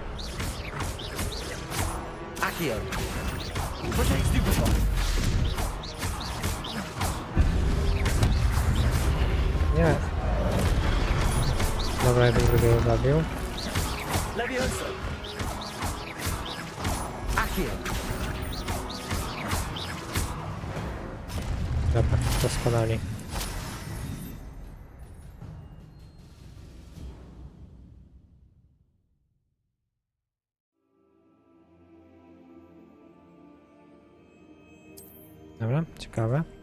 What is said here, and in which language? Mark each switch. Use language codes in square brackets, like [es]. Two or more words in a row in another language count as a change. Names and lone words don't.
[pl] Accio. Protect Stupefy. Nie. Dobra, jeden drugiego zabił. Levioso. Accio. Dobra, doskonale. Dobra, ciekawe.